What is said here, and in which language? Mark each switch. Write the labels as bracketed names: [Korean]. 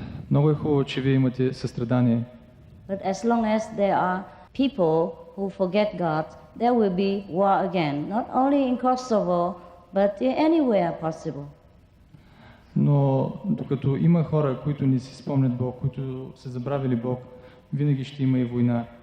[Bulgarian] Много е хубаво, че вие имате състрадание. [English] But as long as there are people who forget God, there will be war again, not only in Kosovo, but anywhere possible. [Bulgarian] Но докато има хора, които не си спомнят Бог, които са забравили Бог, винаги ще има и война.